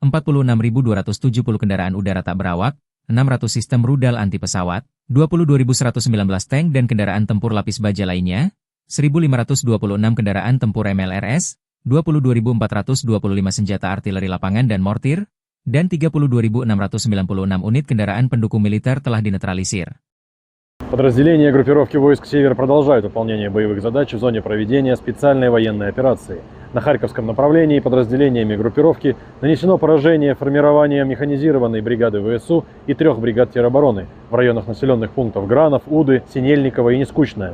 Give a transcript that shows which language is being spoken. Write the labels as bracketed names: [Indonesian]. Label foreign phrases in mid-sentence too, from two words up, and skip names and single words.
[Indonesian] 46.270 kendaraan udara tak berawak, 600 sistem rudal anti pesawat, 22.119 tank dan kendaraan tempur lapis baja lainnya, 1.526 kendaraan tempur MLRS, 22.425 senjata artileri lapangan dan mortir, dan 32.696 unit kendaraan pendukung militer telah dinetralisir. [Russian] Подразделения группировки войск «Север» продолжают выполнение боевых задач в зоне проведения специальной военной операции. На Харьковском направлении подразделениями группировки нанесено поражение формированием механизированной бригады ВСУ и 3 бригад теробороны в районах населенных пунктов Гранов, Уды, Синельниково и Нескучное.